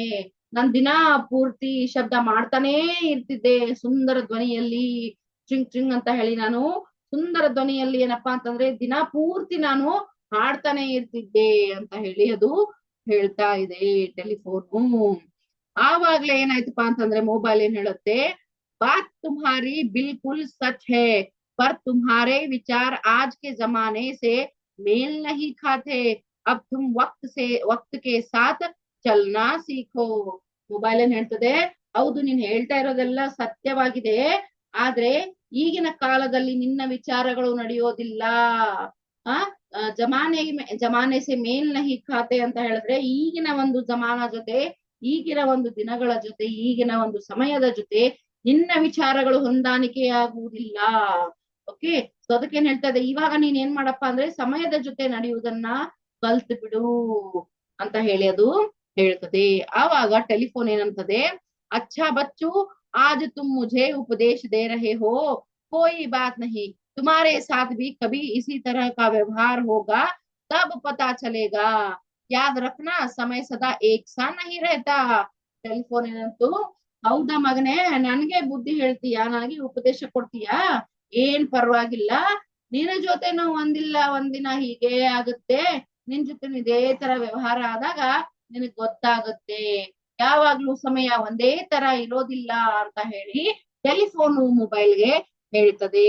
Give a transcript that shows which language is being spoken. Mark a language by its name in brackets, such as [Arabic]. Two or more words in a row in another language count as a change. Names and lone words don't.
[Kannada] ನಾನ್ ದಿನಾ ಪೂರ್ತಿ ಶಬ್ದ ಮಾಡ್ತಾನೇ ಇರ್ತಿದ್ದೆ ಸುಂದರ ಧ್ವನಿಯಲ್ಲಿ, ಚಿಂಗ್ ಚಿಂಗ್ ಅಂತ ಹೇಳಿ ನಾನು ಸುಂದರ ಧ್ವನಿಯಲ್ಲಿ ಏನಪ್ಪಾ ಅಂತಂದ್ರೆ ದಿನಾ ಪೂರ್ತಿ ನಾನು ಹಾಡ್ತಾನೆ ಇರ್ತಿದ್ದೆ ಅಂತ ಹೇಳಿ ಅದು ಹೇಳ್ತಾ ಇದೆ ಟೆಲಿಫೋನು. ಆವಾಗ್ಲೇ ಏನಾಯ್ತಪ್ಪಾ ಅಂತಂದ್ರೆ ಮೊಬೈಲ್ ಏನ್ ಹೇಳುತ್ತೆ, [Hindi] बात तुम्हारी बिल्कुल सच है पर तुम्हारे विचार आज के जमाने से मेल नहीं खाते, अब तुम वक्त के साथ चलना सीखो. [Kannada] ಮೊಬೈಲ್ ಏನ್ ಹೇಳ್ತದೆ, ಹೌದು ನೀನ್ ಹೇಳ್ತಾ ಇರೋದೆಲ್ಲ ಸತ್ಯವಾಗಿದೆ, ಆದ್ರೆ ಈಗಿನ ಕಾಲದಲ್ಲಿ ನಿನ್ನ ವಿಚಾರಗಳು ನಡೆಯೋದಿಲ್ಲ. ಆ [Hindi] ज़माने से मेल नहीं खाते [Kannada] ಅಂತ ಹೇಳಿದ್ರೆ ಈಗಿನ ಒಂದು ಜಮಾನ ಜೊತೆ, ಈಗಿನ ಒಂದು ದಿನಗಳ ಜೊತೆ, ಈಗಿನ ಒಂದು ಸಮಯದ ಜೊತೆ ನಿನ್ನ ವಿಚಾರಗಳು ಹೊಂದಾಣಿಕೆಯಾಗುವುದಿಲ್ಲ. [English] okay, so [Kannada] ಅದಕ್ಕೇನ್ ಹೇಳ್ತಾ ಇದೆ, ಇವಾಗ ನೀನ್ ಏನ್ ಮಾಡಪ್ಪ ಅಂದ್ರೆ ಸಮಯದ ಜೊತೆ ನಡೆಯುವುದನ್ನ ಕಲ್ತು ಬಿಡು ಅಂತ ಹೇಳಿ ಅದು ಹೇಳ್ತದೆ. ಆವಾಗ ಟೆಲಿಫೋನ್ ಏನಂತದೆ, [Hindi] अच्छा बच्चू आज तुम मुझे उपदेश दे रहे हो, कोई बात नहीं, तुम्हारे साथ भी कभी इसी तरह का व्यवहार होगा, तब पता चलेगा, याद रखना समय सदा एक सा नहीं रहता. [Kannada] ಟೆಲಿಫೋನ್ ಏನಂತು, ಹೌದಾ ಮಗನೇ, ನನ್ಗೆ ಬುದ್ಧಿ ಹೇಳ್ತೀಯಾ, ನನಗೆ ಉಪದೇಶ ಕೊಡ್ತೀಯಾ, ಏನ್ ಪರವಾಗಿಲ್ಲ, ನಿನ್ನ ಜೊತೆನೂ ಒಂದಿಲ್ಲ ಒಂದಿನ ಹೀಗೆ ಆಗುತ್ತೆ, ನಿನ್ ಜೊತೆ ಇದೇ ತರ ವ್ಯವಹಾರ ಆದಾಗ ನಿನಗ್ ಗೊತ್ತಾಗುತ್ತೆ, ಯಾವಾಗ್ಲೂ ಸಮಯ ಒಂದೇ ತರ ಇರೋದಿಲ್ಲ ಅಂತ ಹೇಳಿ ಟೆಲಿಫೋನು ಮೊಬೈಲ್ಗೆ ಹೇಳ್ತದೆ.